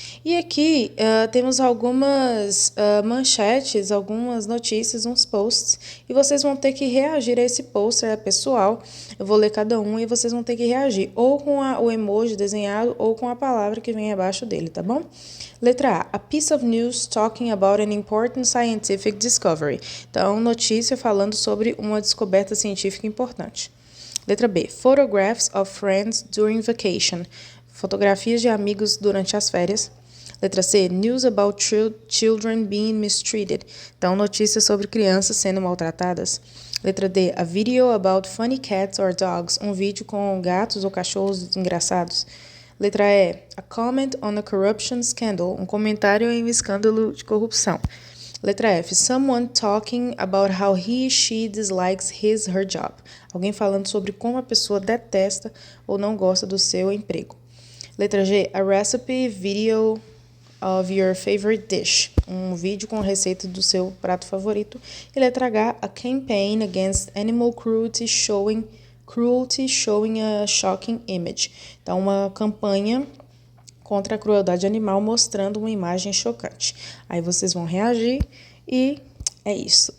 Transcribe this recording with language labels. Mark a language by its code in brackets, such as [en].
[pt] E aqui temos algumas manchetes, algumas notícias, uns posts, e vocês vão ter que reagir a esse post, é pessoal. Eu vou ler cada um e vocês vão ter que reagir ou com o emoji desenhado ou com a palavra que vem abaixo dele, tá bom? [en] Letra A piece of news talking about an important scientific discovery. [pt] Então, notícia falando sobre uma descoberta científica importante. [en] Letra B, photographs of friends during vacation. [pt] Fotografias de amigos durante as férias. [en] Letra C, news about children being mistreated. [pt] Então, notícias sobre crianças sendo maltratadas. Letra D, [en] a video about funny cats or dogs. [pt] Um vídeo com gatos ou cachorros engraçados. Letra E, [en] a comment on a corruption scandal. [pt] Um comentário em um escândalo de corrupção. [en] Letra F, someone talking about how he, she dislikes her job. [pt] Alguém falando sobre como a pessoa detesta ou não gosta do seu emprego. [en] Letra G, a recipe video of your favorite dish. [pt] Um vídeo com receita do seu prato favorito. E letra H, [en] a campaign against animal cruelty showing a shocking image. [pt] Então, uma campanha contra a crueldade animal mostrando uma imagem chocante. Aí vocês vão reagir e é isso.